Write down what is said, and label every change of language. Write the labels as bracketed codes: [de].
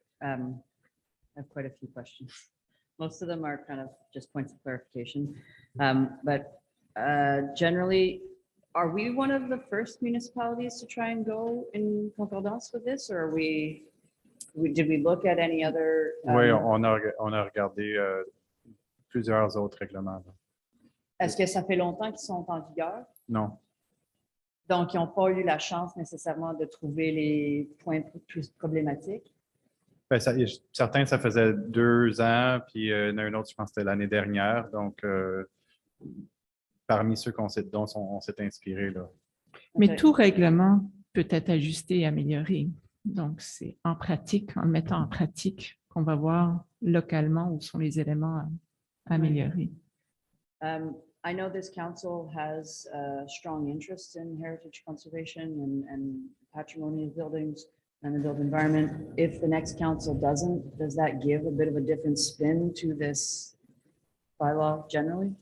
[en] I have quite a few questions. Most of them are kind of just points of clarification. But generally, are we one of the first municipalities to try and go in concordance with this? Or did we look at any other? [fr] Oui, on a regardé plusieurs autres règlements. Là. Est-ce que ça fait longtemps qu'ils sont en vigueur? Non. Donc, ils n'ont pas eu la chance nécessairement de trouver les points plus problématiques? Ben, certains, ça faisait 2 ans, puis il y en a un autre, je pense que c'était l'année dernière. Donc, parmi ceux dont on s'est inspiré. Là. Mais Ok. tout règlement peut être ajusté et amélioré. Donc, c'est en pratique, en le mettant en pratique, qu'on va voir localement où sont les éléments à améliorer. [en] I know this council has a strong interest in heritage conservation and patrimony of buildings and the built environment. If the next council doesn't, does that give a bit of a different spin to this bylaw generally?